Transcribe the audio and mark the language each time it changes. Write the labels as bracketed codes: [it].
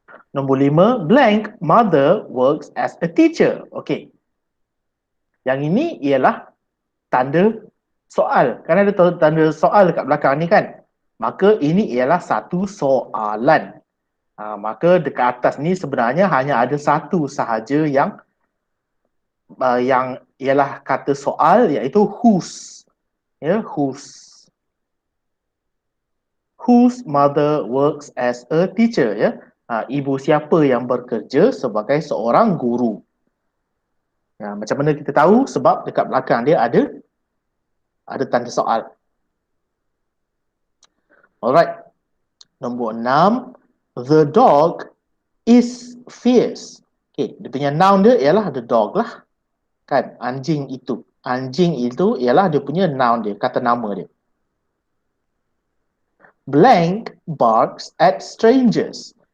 [ms] Nombor 5, [en] blank mother works as a teacher. Okay. [ms] Yang ini ialah tanda soal. Kan ada tanda soal dekat belakang ni kan? Maka ini ialah satu soalan. Maka dekat atas ni sebenarnya hanya ada satu sahaja yang ialah kata soal, iaitu whose. Ya, whose. [en] Whose mother works as a teacher, ya. [ms] Ibu siapa yang bekerja sebagai seorang guru. Ya, macam mana kita tahu? Sebab dekat belakang dia ada tanda soal. Alright. Nombor 6, [en] the dog is fierce. [ms] Okay, dia punya noun dia ialah the dog lah. Kan, anjing itu. Anjing itu ialah dia punya noun dia, kata nama dia. [en] Blank barks at strangers.